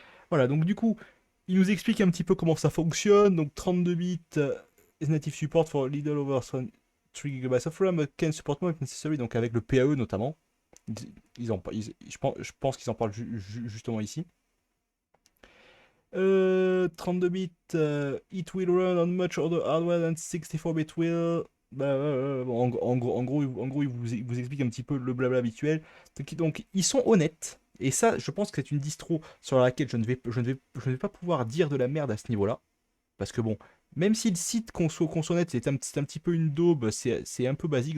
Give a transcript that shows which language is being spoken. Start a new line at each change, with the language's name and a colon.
French: Voilà, donc du coup, il nous explique un petit peu comment ça fonctionne.
English: Donc 32 bits is native support for Lidl over 3 GB of RAM, but can support more if necessary,
French: donc avec le PAE notamment. Je pense qu'ils en parlent justement ici.
English: 32 bits, it will run on much other hardware than 64-bit will.
French: Bon, en gros, il vous explique un petit peu le blabla habituel. Donc, ils sont honnêtes. Et ça, je pense que c'est une distro sur laquelle je ne vais pas pouvoir dire de la merde à ce niveau-là. Parce que bon, même si le site qu'on soit honnête, c'est un petit peu une daube, c'est un peu basique.